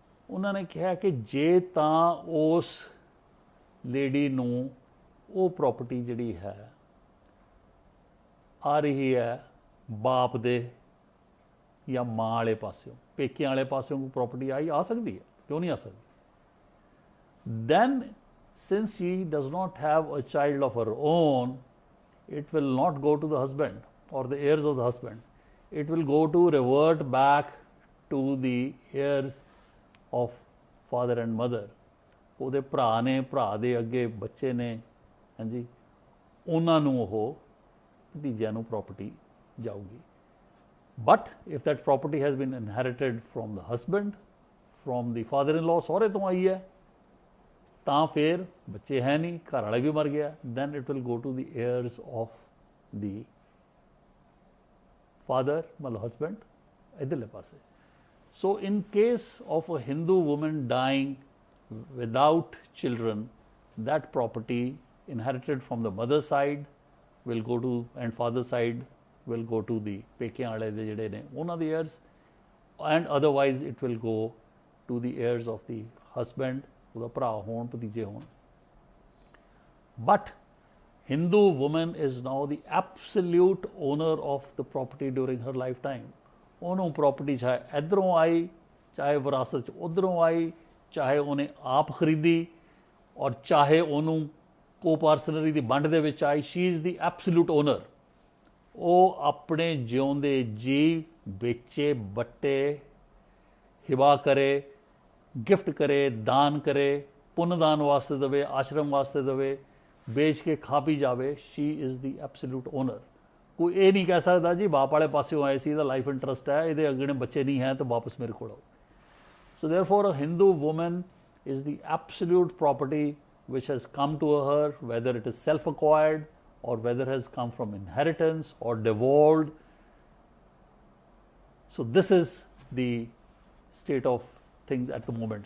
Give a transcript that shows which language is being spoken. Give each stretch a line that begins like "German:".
Punjabi: ਉਹਨਾਂ ਨੇ ਕਿਹਾ ਕਿ ਜੇ ਤਾਂ ਉਸ ਲੇਡੀ ਨੂੰ ਉਹ ਪ੍ਰੋਪਰਟੀ ਜਿਹੜੀ ਹੈ ਆ ਰਹੀ ਹੈ ਬਾਪ ਦੇ ਜਾਂ ਮਾਂ ਵਾਲੇ ਪਾਸਿਓਂ, ਪੇਕਿਆਂ ਵਾਲੇ ਪਾਸਿਓਂ ਕੋਈ ਪ੍ਰੋਪਰਟੀ ਆ ਸਕਦੀ ਹੈ, ਕਿਉਂ ਨਹੀਂ ਆ ਸਕਦੀ।
English: Then since she does not have a child of her own, it will not go to the husband or the heirs of the husband. It will go to revert back to the heirs of father and mother.
Punjabi: ਉਹਦੇ ਭਰਾ ਨੇ, ਭਰਾ ਦੇ ਅੱਗੇ ਬੱਚੇ ਨੇ, ਹਾਂਜੀ, ਉਹਨਾਂ ਨੂੰ ਉਹ ਭਤੀਜਿਆਂ ਨੂੰ ਪ੍ਰੋਪਰਟੀ ਜਾਊਗੀ।
English: But if that property has been inherited from the husband, from the father-in-law,
Punjabi: ਸਹੁਰੇ ਤੋਂ ਆਈ ਹੈ, ਤਾਂ ਫਿਰ ਬੱਚੇ ਹੈ ਨਹੀਂ, ਘਰ ਵਾਲਾ ਵੀ ਮਰ ਗਿਆ,
English: then it will go to the heirs of the father, ਮਤਲਬ husband,
Punjabi: ਇੱਧਰਲੇ ਪਾਸੇ।
English: So in case of a Hindu woman dying without children, that property inherited from the mother side will go to, and father side will go to the
Punjabi: ਪੇਕਿਆਂ ਵਾਲੇ ਦੇ ਜਿਹੜੇ ਨੇ ਉਹਨਾਂ ਦੇ
English: heirs, and otherwise it will go to the heirs of the husband,
Punjabi: ਉਹਦਾ ਭਰਾ ਹੋਣ, ਭਤੀਜੇ ਹੋਣ।
English: But Hindu woman is now the absolute owner of the property during her lifetime.
Punjabi: ਉਹਨੂੰ ਪ੍ਰੋਪਰਟੀ ਚਾਹੇ ਇੱਧਰੋਂ ਆਈ, ਚਾਹੇ ਵਿਰਾਸਤ 'ਚ ਉੱਧਰੋਂ ਆਈ, ਚਾਹੇ ਉਹਨੇ ਆਪ ਖਰੀਦੀ, ਔਰ ਚਾਹੇ ਉਹਨੂੰ ਕੋਪਾਰਸਨਰੀ ਦੀ ਵੰਡ ਦੇ ਵਿੱਚ ਆਈ,
English: She is the absolute owner.
Punjabi: ਉਹ ਆਪਣੇ ਜਿਉਂਦੇ ਜੀ ਵੇਚੇ, ਬੱਟੇ, ਹਿਬਾ ਕਰੇ, ਗਿਫਟ ਕਰੇ, ਦਾਨ ਕਰੇ, ਪੁੰਨਦਾਨ ਵਾਸਤੇ ਦੇਵੇ, ਆਸ਼ਰਮ ਵਾਸਤੇ ਦੇਵੇ, ਵੇਚ ਕੇ ਖਾ ਪੀ ਜਾਵੇ,
English: She is the absolute owner.
Punjabi: ਕੋਈ ਇਹ ਨਹੀਂ ਕਹਿ ਸਕਦਾ ਜੀ ਬਾਪ ਵਾਲੇ ਪਾਸਿਓਂ ਆਏ ਸੀ, ਇਹਦਾ ਲਾਈਫ ਇੰਟਰਸਟ ਹੈ, ਇਹਦੇ ਅੱਗੇ ਬੱਚੇ ਨਹੀਂ ਹੈ ਤਾਂ ਵਾਪਸ ਮੇਰੇ ਕੋਲ ਆਓ।
English: So therefore a Hindu woman is the absolute property which has come to her, whether it is self-acquired or whether has come from inheritance or devolved. So this is the state of things at the moment.